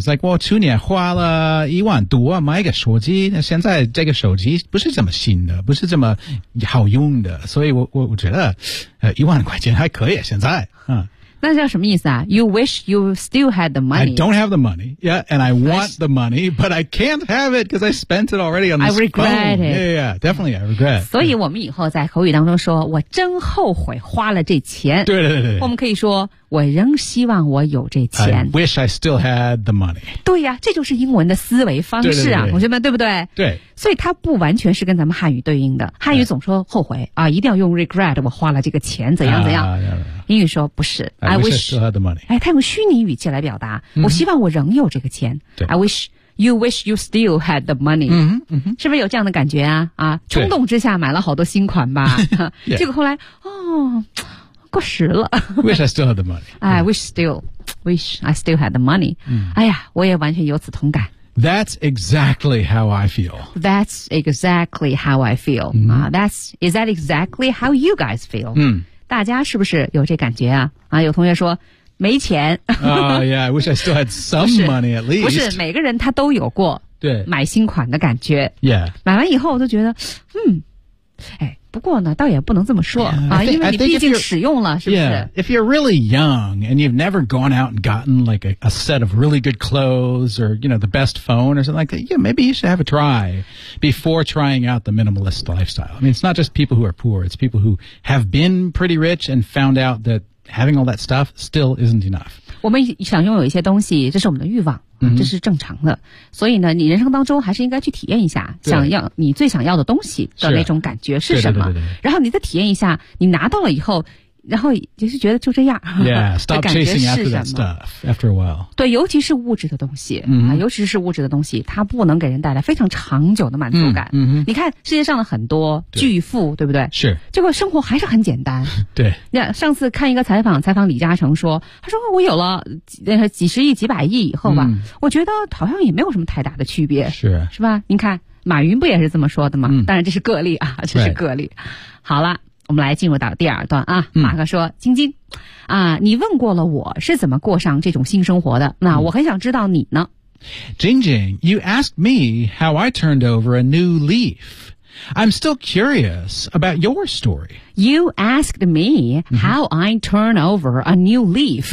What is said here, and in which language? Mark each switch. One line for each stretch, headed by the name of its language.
English: It's like,
Chinese: 我去年花了10000多买个手机，那现在这个手机不是这么新的，不是这么好用的，所以我觉得，10000块钱还可以现在，嗯。那叫什么意思啊
English: ?You wish you still had the money. I don't have the money, yeah, and I want the money, but I can't have it because I spent it already on this phone. I regret phone. it. Yeah, yeah, definitely, I regret.
Chinese: 所以我们以后在口语当中说我真后悔花了这钱。对对对对。我们可以说我仍希望我有这钱。
English: I wish I still had the money.
Chinese: 对呀、啊、这就是英文的思维方式啊对对对同学们对不对对。所以它不完全是跟咱们汉语对应的。汉语总说后悔啊一定要用 regret, 我花了这个钱怎样怎样。英语说不是
English: I wish I still had the money.
Chinese: 哎，他用虚拟语气来表达、 mm-hmm. 我希望我仍有这个钱。对
English: I wish you wish you still had the money. Mm-hmm, mm-hmm.
Chinese: 是不是有这样的感觉啊啊冲动之下买了好多新款吧。 yeah. 结果后来哦过时了。
English: wish I still had the money. I wish I still had the money.、 Mm.
Chinese: 哎呀我也完全有此同感。
English: That's exactly how I feel. That's exactly how I feel.、 Mm. Is that exactly how you guys feel?、 Mm.
Chinese: 大家是不是有这感觉啊啊有同学说没钱。
English: yeah, I wish I still had some money at least.
Chinese: 不是每个人他都有过买新款的感觉。 Yeah. 买完以后我都觉得哎不过呢倒也不能这么说 yeah, 啊因为你毕竟使用了是不是
English: Yeah, if you're really young and you've never gone out and gotten like a set of really good clothes or, you know, the best phone or something like that, yeah, maybe you should have a try before trying out the minimalist lifestyle. I mean, it's not just people who are poor, it's people who have been pretty rich and found out that having all that stuff still isn't enough.
Chinese: 我们想拥有一些东西这是我们的欲望。这是正常的、 mm-hmm. 所以呢你人生当中还是应该去体验一下想要你最想要的东西的那种感觉是什么对对对对对然后你再体验一下你拿到了以后然后也是觉得就这样。
English: Yeah, stop chasing after that stuff after a while.
Chinese: 对，尤其是物质的东西、mm-hmm. 啊，尤其是物质的东西，它不能给人带来非常长久的满足感。 Mm-hmm. 你看世界上的很多巨富，对不对？是，结果生活还是很简单。对，那上次看一个采访，采访李嘉诚说，他说我有了几十亿、几百亿以后吧， mm. 我觉得好像也没有什么太大的区别，是吧？您看。马云不也是这么说的吗、嗯、当然这是个例啊，这是个例。好了，我们来进入到第二段啊、嗯、马克说，晶晶啊，你问过了我是怎么过上这种新生活的，那我很想知道你呢。
English: 晶晶， you asked me how I turned over a new leaf. I'm still curious about your story. You asked me how I turn over a new leaf.、